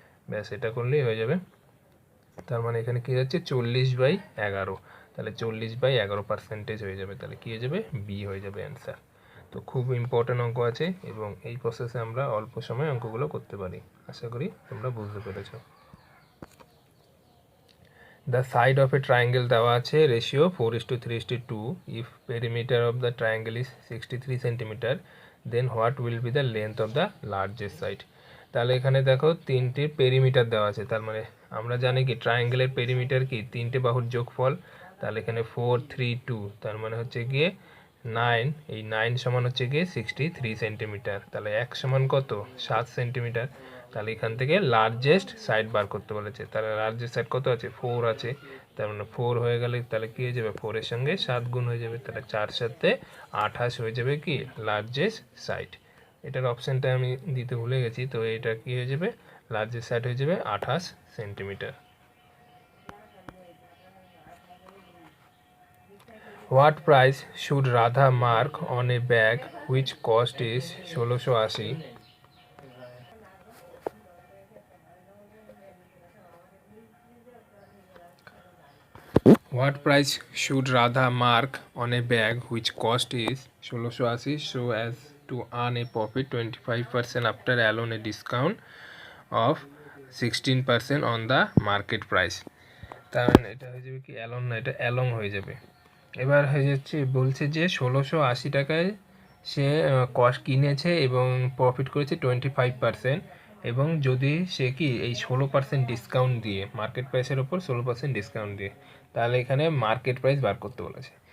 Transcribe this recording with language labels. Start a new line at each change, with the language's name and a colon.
Bangla: ব্যাস, এটা করলেই হয়ে যাবে। তার মানে এখানে কী যাচ্ছে 40/11, তাহলে 40/11% হয়ে যাবে। তাহলে কী হয়ে যাবে, বি হয়ে যাবে অ্যান্সার। তো খুব ইম্পর্ট্যান্ট অঙ্ক আছে এবং এই প্রসেসে আমরা অল্প সময়ে অঙ্কগুলো করতে পারি। আশা করি তোমরা বুঝতে পেরেছ।
English: The side of a triangle
Bangla: দেওয়া আছে
English: Ratio 4:3:2. If perimeter of the triangle is 63 cm, then what will be the length of the largest side?
Bangla: তাহলে এখানে দেখো তিনটে পেরিমিটার দেওয়া আছে, তার মানে আমরা জানি কি ট্রায়াঙ্গেলের পেরিমিটার কি তিনটে বাহুর যোগফল। তাহলে এখানে 4 3 2 তার মানে হচ্ছে গিয়ে 9, এই 9 সমান হচ্ছে গিয়ে 63 সেন্টিমিটার। তাহলে 1 সমান কত 7 সেন্টিমিটার। তাহলে এখান থেকে লার্জেস্ট সাইড বার করতে বলেছে, তাহলে লার্জেস্ট সাইড কত আছে 4 আছে, তার মানে 4 হয়ে গেলে তাহলে কি হয়ে যাবে 4 এর সঙ্গে 7 গুণ হয়ে যাবে, তাহলে 4 সাথে 28 হয়ে যাবে কি লার্জেস্ট সাইড। এটার অপশানটা আমি দিতে ভুলে গেছি, তো এটা কি হয়ে যাবে লার্জেস্ট সাইড হয়ে যাবে 28 centimetre.
English: What price should Radha mark on a bag which cost is 1680? What price should Radha mark on a bag which cost is 1680 so as to earn a profit 25% after allowing a discount of 16% on the market price?
Bangla: তার মানে এটা হয়ে যাবে কি along না, এটা along হয়ে যাবে। এবার হয়ে যাচ্ছে বলছে যে 1680 টাকায় সে কস্ট কিনেছে এবং প্রফিট করেছে 25%, এবং যদি সে কি এই 16% ডিসকাউন্ট দিয়ে মার্কেট প্রাইসের ওপর 16% ডিসকাউন্ট দিয়ে, তাহলে এখানে মার্কেট প্রাইস বার করতে বলেছে।